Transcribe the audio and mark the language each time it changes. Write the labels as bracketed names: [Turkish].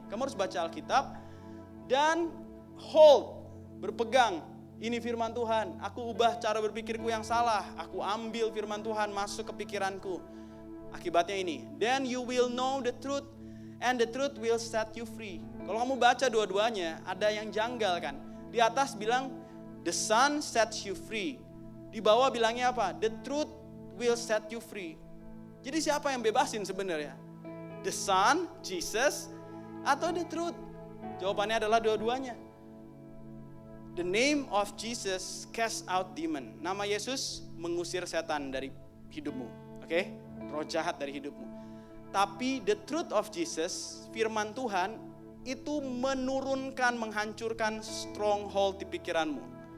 [Indonesian] Kamu harus baca Alkitab dan hold, berpegang. Ini firman Tuhan. Aku ubah cara berpikirku yang salah. Aku ambil firman Tuhan masuk ke pikiranku. Akibatnya ini, [English] then you will know the truth and the truth will set you free. [Indonesian] Kalau kamu baca dua-duanya, ada yang janggal kan. Di atas bilang [English] the Son sets you free. [Indonesian] Di bawah bilangnya apa? [English] The truth will set you free. [Indonesian] Jadi siapa yang bebasin sebenarnya? [English] The Son, Jesus, [Indonesian] atau the truth? Jawabannya adalah dua-duanya. [English] The name of Jesus cast out demon. [Indonesian] Nama Yesus mengusir setan dari hidupmu. Oke? Roh jahat dari hidupmu. Tapi [English] the truth of Jesus, [Indonesian] firman Tuhan, itu menurunkan, menghancurkan stronghold di pikiranmu.